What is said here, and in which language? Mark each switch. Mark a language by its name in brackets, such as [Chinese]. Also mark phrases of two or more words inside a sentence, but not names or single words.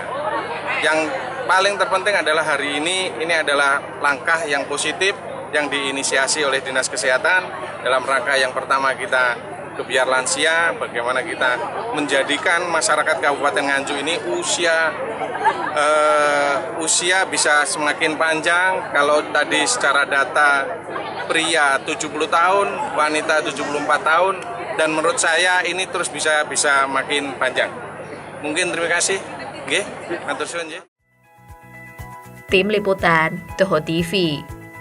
[Indonesian] Yang paling terpenting adalah hari ini adalah langkah yang positif yang diinisiasi oleh Dinas Kesehatan dalam rangka yang pertama kita Gebyar Lansia, bagaimana kita menjadikan masyarakat Kabupaten Nganjuk ini usia bisa semakin panjang. Kalau tadi secara data pria 70 tahun, wanita 74 tahun, dan menurut saya ini terus bisa makin panjang. Mungkin terima kasih. [Javanese] Nggih, matur suwun nggih. [Indonesian] Tim Liputan Toho TV.